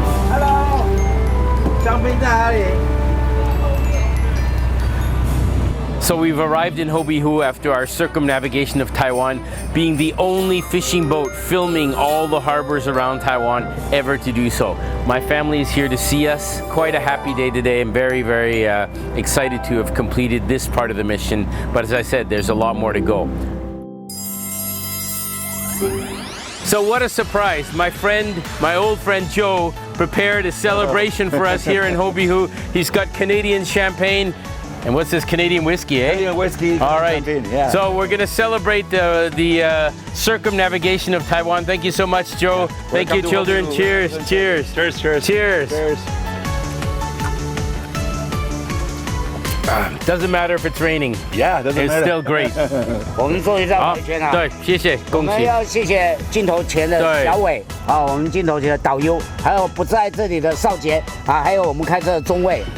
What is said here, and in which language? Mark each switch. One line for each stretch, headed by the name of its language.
Chinese: Hello， 张斌在哪里？
English: So we've arrived in Houbihu after our circumnavigation of Taiwan, being the only fishing boat filming all the harbors around Taiwan ever to do so. My family is here to see us. Quite a happy day today. I'm very, very excited to have completed this part of the mission. But as I said, there's a lot more to go. So what a surprise. My old friend Joe prepared a celebration for us here in Houbihu. He's got Canadian champagne. And what's this, Canadian whiskey, eh? Canadian whiskey. All right. Champagne, yeah. So we're going to celebrate the circumnavigation of Taiwan. Thank you so much, Joe. Thank you, children. Cheers. Cheers. Cheers. Cheers. Cheers. Cheers. Doesn't matter if it's raining. Yeah, doesn't It's matter. still great.
Chinese: 我们做一张回圈啊。对，谢谢，我恭喜。们要谢谢镜头前的小伟，好，我们镜头前的导游，还有不在这里的少杰啊，还有我们开车的中尉。